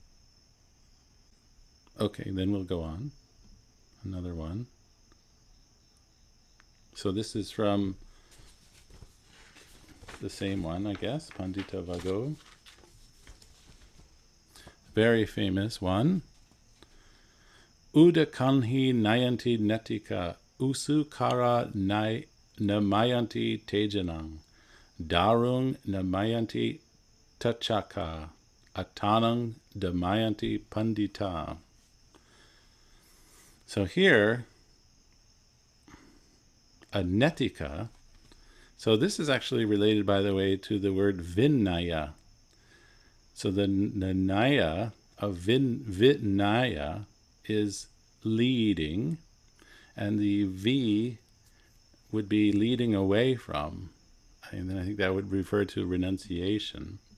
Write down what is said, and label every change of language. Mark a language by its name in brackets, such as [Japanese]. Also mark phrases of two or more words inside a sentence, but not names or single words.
[English] Okay, then we'll go on. Another one. So this is from the same one, I guess, Pandita Vago. Very famous one. [Pali] Uda kanhi nayanti netika usu kara namayanti tejanang darung namayanti tachaka atanang damayanti pandita. [English] So here, a netika, so this is actually related, by the way, to the word vinaya. So the naya of vinaya is leading, and the V would be leading away from, and then I think that would refer to renunciation.